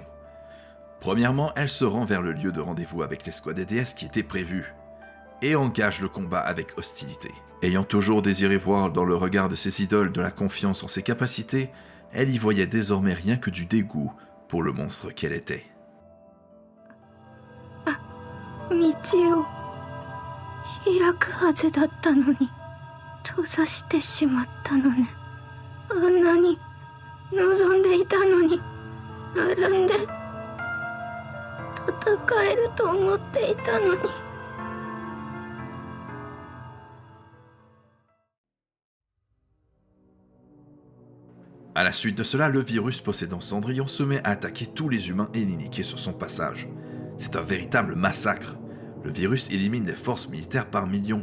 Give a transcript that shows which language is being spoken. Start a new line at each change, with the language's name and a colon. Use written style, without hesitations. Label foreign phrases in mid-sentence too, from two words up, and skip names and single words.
French: Premièrement, elle se rend vers le lieu de rendez-vous avec l'escouade des déesses qui était prévu, et engage le combat avec hostilité. Ayant toujours désiré voir dans le regard de ses idoles de la confiance en ses capacités, elle y voyait désormais rien que du dégoût pour le monstre qu'elle était. Michio.
Japanese: 開くはずだったのに閉ざしてしまったのね。あんなに望んでいたのに並んで戦えると思っていたのに。
French: À la suite de cela, le virus possédant Cendrillon se met à attaquer tous les humains et les Niké sur son passage. C'est un véritable massacre. Le virus élimine les forces militaires par millions.